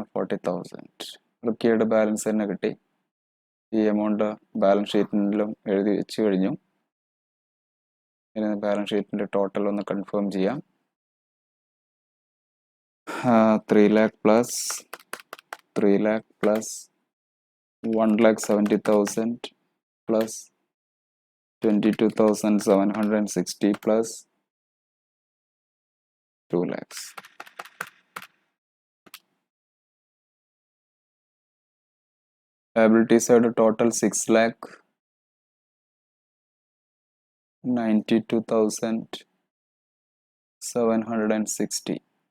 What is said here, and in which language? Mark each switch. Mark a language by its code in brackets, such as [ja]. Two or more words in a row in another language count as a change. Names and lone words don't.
[en] required balance [ml] തന്നെ കിട്ടി. ഈ [en] amount balance [ml] ഷീറ്റിലും എഴുതി വെച്ച് കഴിഞ്ഞു. ഇനി ബാലൻസ് ഷീറ്റിൻ്റെ ടോട്ടൽ ഒന്ന് കൺഫേം ചെയ്യാം. [en] 3 lakh plus 3 lakh plus 1,70,000 plus 22,760 plus 2 lakhs. Liability side total 6,92,760.